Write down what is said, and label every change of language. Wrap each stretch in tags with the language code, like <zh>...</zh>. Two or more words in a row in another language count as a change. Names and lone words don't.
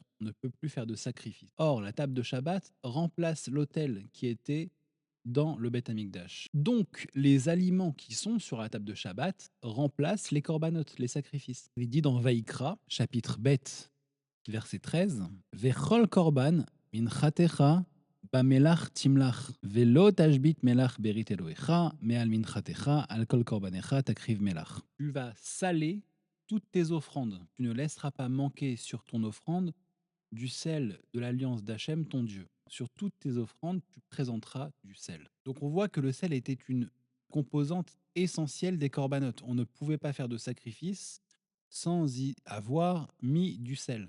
<fr>On ne peut plus faire de sacrifice. Or, la table de Shabbat remplace l'autel qui était dans le Beth Amikdash. Donc, les aliments qui sont sur la table de Shabbat remplacent les korbanot, les sacrifices. Il est dit dans Vaïkra, chapitre Bet, verset 13,</fr> <he>וכל קרבן מנחתך במלח תמלח ולא תשבית מלח ברית אלהיך מעל מנחתך על כל קרבנך תקריב מלח.</he> <fr>Tu vas saler toutes tes offrandes. Tu ne laisseras pas manquer sur ton offrande du sel de l'alliance d'Hachem, ton Dieu. Sur toutes tes offrandes, tu présenteras du sel. Donc on voit que le sel était une composante essentielle des corbanotes. On ne pouvait pas faire de sacrifice sans y avoir mis du sel.</fr>